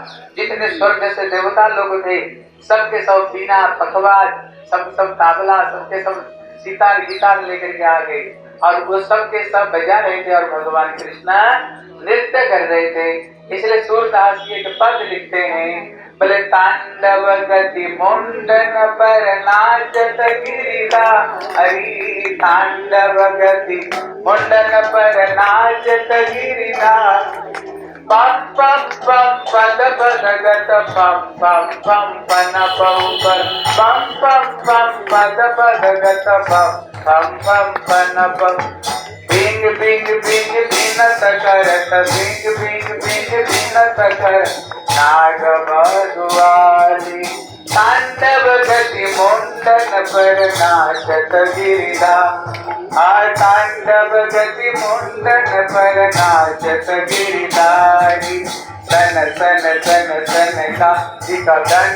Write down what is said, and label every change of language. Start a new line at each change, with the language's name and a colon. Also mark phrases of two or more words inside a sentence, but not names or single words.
Hindi: जितने स्वर्ग से देवता लोग थे सबके सब बीना पखवाज सब ताबला सबके सब सितार गिटार लेकर के आ गए और वो सबके सब बजा रहे थे और भगवान कृष्ण नृत्य कर रहे थे। इसलिए सूरदास जी एक पद लिखते हैं, बोले तांडव गति मुंडन पर नाचत गिरिधारी, तांडव गति मुंडन पर नाचत गिरिधारी, पम पम पम पद पद गत पम पम पम पन पम पम पद पद गत पम पम पन पम, बिंग बिंग बिंग बिनत करत, बिंग बिंग बिंग बिनत करत नाग मधुआली, तांडव गति मुंडन पर नाचत गिरिधारी, तांडव गति मुंडन पर नाचत गिरिधारी, सन सन सन सन का जिका गन